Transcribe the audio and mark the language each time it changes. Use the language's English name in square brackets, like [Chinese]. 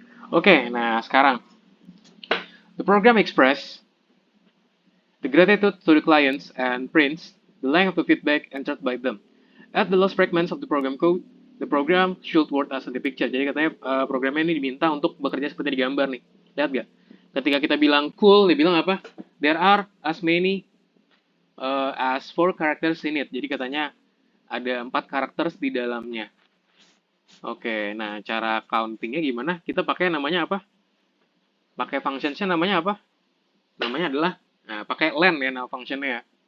[Indonesian] Oke, nah sekarang [English] the program express the gratitude to the clients and prints the length of the feedback entered by them. At the last fragments of the program code, the program should work as in the picture. [Indonesian] Jadi katanya programnya ini diminta untuk bekerja seperti di gambar nih. Lihat gak? Ketika kita bilang cool, dia bilang apa? [English] There are as many as 4 characters in it. [Indonesian] Jadi katanya ada 4 karakter di dalamnya. Oke, nah cara countingnya gimana? Kita pakai namanya apa? Pakai functionsnya namanya apa? Namanya adalah, nah pakai len ya nama functionnya ya.